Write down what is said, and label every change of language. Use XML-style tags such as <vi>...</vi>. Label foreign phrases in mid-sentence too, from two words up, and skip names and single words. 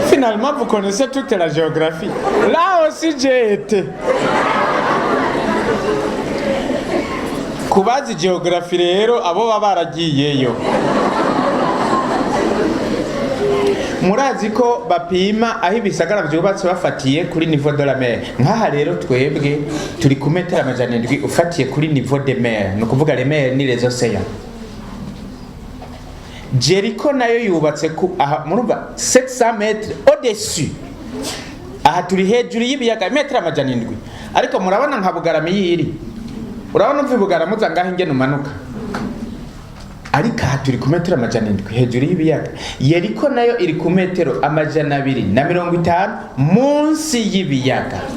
<fr>finalement vous connaissez toute la géographie. Là aussi j'ai été.</fr> <rw>Kubazi geography rero abo baba baragiyeyo. Murazi ko bapima aho ibisagara byubatse bafatiye kuri</rw> <fr>niveau de la mer.</fr> <rw>Nkaha rero twebwe turi ku metero 700 ufatiye kuri</rw> <fr>niveau de mer.</fr> <rw>No kuvuga</rw> <fr>les mers</fr> <rw>ni</rw> <fr>les océans.</fr> <rw>Jericho nayo yubatse ku aha murumva 700</rw> <fr>mètres au-dessus.</fr> <rw>Aha turi hejuru y'ibiyaga metero 700. Ariko murabona nka Bugarama yiri. Urabona mvi Bugarama uzangaho ingene umanuka. Ariko aha turi ku metero 700 hejuru y'ibiyaga. Yeriko nayo iri ku metero 250 munsi y'ibiyaga.</rw>